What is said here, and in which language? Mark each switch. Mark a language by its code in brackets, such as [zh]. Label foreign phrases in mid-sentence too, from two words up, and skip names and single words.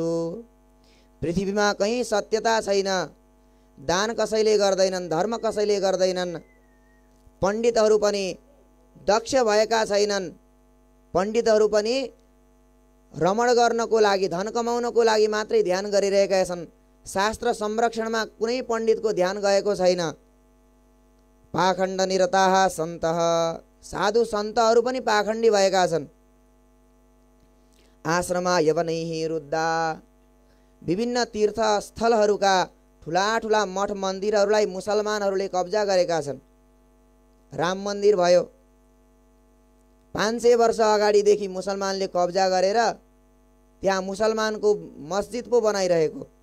[ne] पृथ्वीमा कहीँ सत्यता छैन, दान कसैले गर्दैनन्, धर्म कसैले गर्दैनन्, पण्डितहरू पनि दक्ष भएका छैनन्, पण्डितहरू पनि रमण गर्नको लागि, धन कमाउनको लागि मात्रै ध्यान गरिरहेका छन्। शास्त्र संरक्षणमा कुनै पण्डितको ध्यान गएको छैन। [sa] पाखण्ड निरताः सन्तः, [ne] साधु सन्तहरू पनि पाखण्डी भएका छन्। [sa] आश्रमा यवनैः रुद्धा, [ne] विभिन्न तीर्थस्थलहरूका ठुला ठुला मठ मन्दिरहरूलाई मुसलमानहरूले कब्जा गरेका छन्। राम मन्दिर भयो, 500 वर्ष अगाडिदेखि मुसलमानले कब्जा गरेर त्यहाँ मुसलमानको मस्जिद पो बनाइरहेको।